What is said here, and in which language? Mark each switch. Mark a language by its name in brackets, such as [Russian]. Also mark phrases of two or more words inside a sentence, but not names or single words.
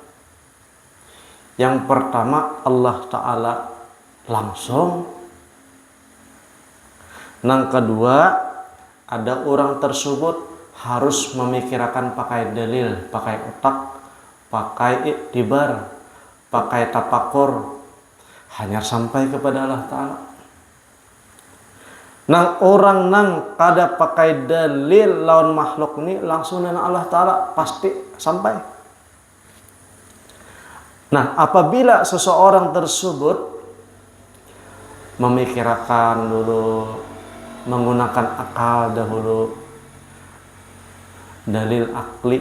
[Indonesian] Yang pertama, Allah Ta'ala langsung. Yang kedua, ada orang tersebut harus memikirkan pakai dalil, pakai otak, pakai iktibar, pakai tapakur, hanya sampai kepada Allah Ta'ala. [Banjar] Nang orang nang kada pakai dalil lawan makhluk ini langsung dengan Allah Ta'ala pasti sampai. [Indonesian] Nah, apabila seseorang tersebut memikirkan dulu, menggunakan akal dahulu, dalil akli